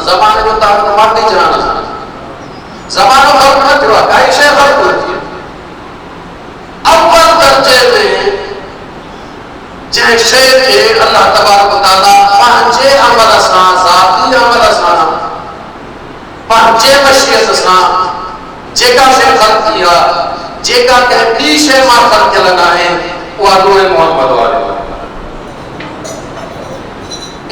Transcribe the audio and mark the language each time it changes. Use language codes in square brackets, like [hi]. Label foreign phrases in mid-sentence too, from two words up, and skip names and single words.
[sd] ज़माने जो तारीख़ माटी जहान सां, ज़मानो ख़ल्क़ न थियो आहे, काई शइ ख़ल्क़ न थी। अव्वल दर्जे में जंहिं शइ खे [ar] الله تبارك و تعالى [sd] पंहिंजे अमल सां, ज़ाती अमल सां, पंहिंजे मशीयत सां जेका शइ ख़ल्क़ थी आहे, जेका कंहिं ॿी शइ मां ख़ल्क़ थियल न आहे, उहा नूर मुहम्मद वारे।